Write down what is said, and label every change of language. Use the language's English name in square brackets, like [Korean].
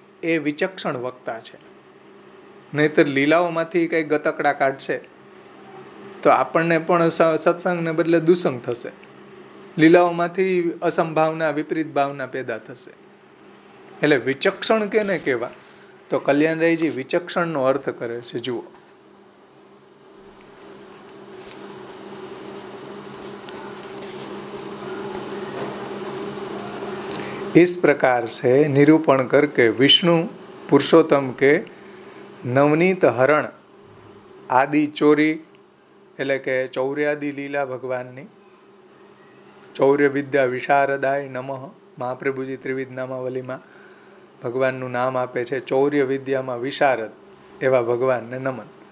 [Gujarati] એ વિચક્ષણ વક્તા છે. નહીંતર લીલાઓમાંથી કંઈ ગતકડા કાઢશે તો આપણને પણ સત્સંગને બદલે દુસંગ થશે. લીલાઓમાંથી અસંભાવના, વિપરીત ભાવના પેદા થશે. એટલે વિચક્ષણ કેને કહેવા? તો કલ્યાણરાયજી વિચક્ષણનો અર્થ કરે છે. જુઓ, [Hindi] इस प्रकार से निरूपण करके विष्णु पुरुषोत्तम के नवनीत हरण आदि चोरी, [Gujarati] એટલે કે ચૌર્યાદિ લીલા ભગવાનની, ચૌર્ય વિદ્યા વિશારદાય નમઃ. મહાપ્રભુજી ત્રિવિધ નામાવલીમાં ભગવાનનું નામ આપે છે ચૌર્ય વિદ્યામાં વિશારદ એવા ભગવાનને નમન.